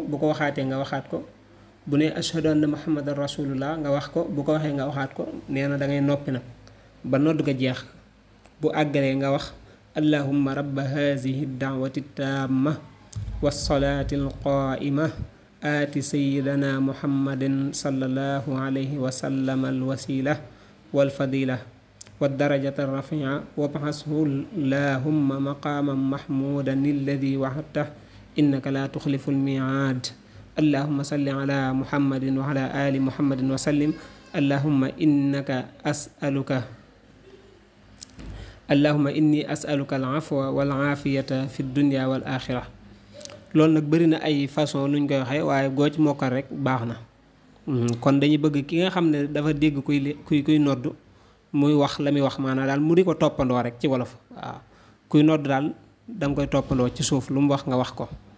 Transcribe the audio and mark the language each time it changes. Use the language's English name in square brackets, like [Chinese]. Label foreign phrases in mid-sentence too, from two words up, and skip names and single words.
[Wolof] bu ko waxaatee nga waxaat ko. bu ne [Arabic] أشهد أن محمدا رسول الله [Wolof] nga wax ko. bu ko waxee nga waxaat ko. nee na dangay noppi nag ba nodd ga jeex. bu àggalee nga wax [Arabic] اللهم رب هذه الدعوة التامة والصلاة القائمة آت سيدنا محمدا صلى الله عليه وسلم الوسيلة والفضيلة والدرجة الرفيعة وابعثه اللهم مقاما محمودا الذي وعدته إنك لا تخلف الميعاد اللهم صل على محمد وعلى آل محمد وسلم اللهم إني أسألك العفو والعافية في الدنيا والآخرة. [Wolof] loolu nag bëri na ay façon nuñ koy waxee waaye goo ci mokkal rek baax na. kon dañuy bëgg ki nga xam ne dafa dégg kuy nodd muy wax la muy wax maanaam daal mu di ko toppandoo rek ci wolof. waaw kuy nodd daal danga koy toppandoo ci suuf lu mu wax nga wax ko.